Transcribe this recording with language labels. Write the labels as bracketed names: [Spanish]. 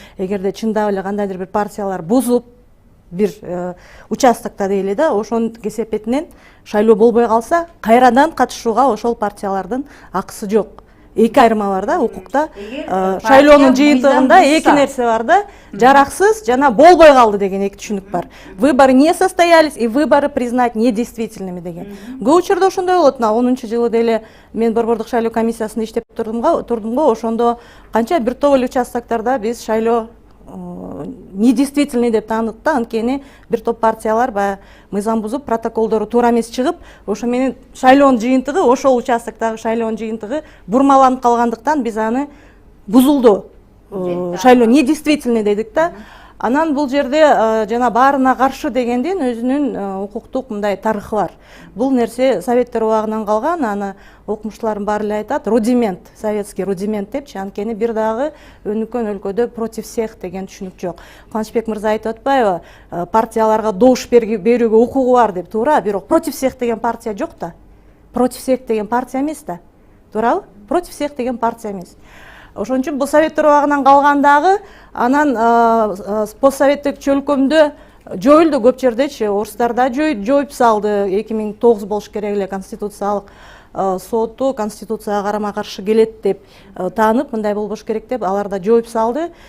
[Kyrgyz] Эгерде чындап эле кандайдыр бир партиялар бузуп бир участокто дейли да, ошонун кесепетинен шайлоо болбой калса, кайрадан катышууга ошол партиялардын акысы жок. Эки айырма бар да, укукта. Шайлоонун жыйынтыгында эки нерсе бар да, жараксыз жана болбой калды деген эки түшүнүк бар. [Russian] Выборы не состоялись и выборы признать недействительными [Kyrgyz] деген. Көп учурда ошондой болот. 10-жылы деле мен борбордук шайлоо комиссиясында иштеп турдум го, ошондо канча бир топ эле участоктарда биз шайлоо недействительный деп таандык да, анткени бир топ партиялар баягы мыйзам бузуп, протоколдору туура эмес чыгып, ошо менен шайлоонун жыйынтыгы, ошол участоктогу шайлоонун жыйынтыгы бурмаланып калгандыктан биз аны бузулду. Шайлоо недействительный дедик да. Анан бул жерде жана баарына каршы дегендин өзүнүн укуктук мындай тарыхы бар. Бул нерсе советтер убагынан калган, аны окумуштуулардын баары эле айтат, рудимент, [Russian] советский рудимент [Kyrgyz] депчи, анткени бир дагы өнүккөн өлкөдө [Russian] против всех [Kyrgyz] деген түшүнүк жок. Кубанычбек мырза айтып атпайбы, партияларга добуш берүүгө укугу бар деп, туура, бирок [Russian] против всех [Kyrgyz] деген партия жок да. [Russian] Против всех [Kyrgyz] деген партия эмес да. Туурабы? [Russian] Против всех [Kyrgyz] деген партия эмес. Ошон үчүн бул советтер убагынан калгандагы, анан постсоветтик чөлкөмдө жоюлду көп жердечи, орустарда жоюп салды. 2009 болуш керек эле конституциялык соту конституцияга карама-каршы келет деп таанып, мындай болбош керек деп аларда жоюп салды.